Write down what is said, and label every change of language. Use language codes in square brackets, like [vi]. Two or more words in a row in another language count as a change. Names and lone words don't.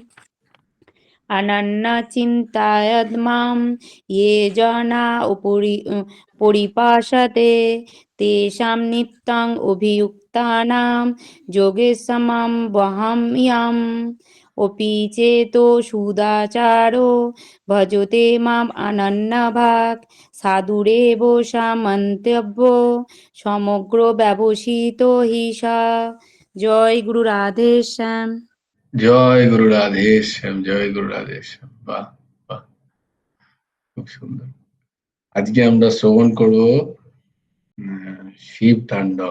[sa] अनन्यचिन्तायद्मां ये जना परिपासते तेषां नित्यम् अभियुक्तानां योगेशमं वहाम्यहम् अपि चेतो सुदाचारो भजते माम् अनन्यभाक् साधुरेव सामन्तव्यो সমগ্র ব্যবসিত হি সা। [bn] জয় গুরু রাধে শ্যাম। জয় গুরু রাধেশ্যাম, জয় গুরু রাধেশ্যাম। বাহ বাহ, খুব সুন্দর। আজকে আমরা শ্রবণ করব শিব তাণ্ডব।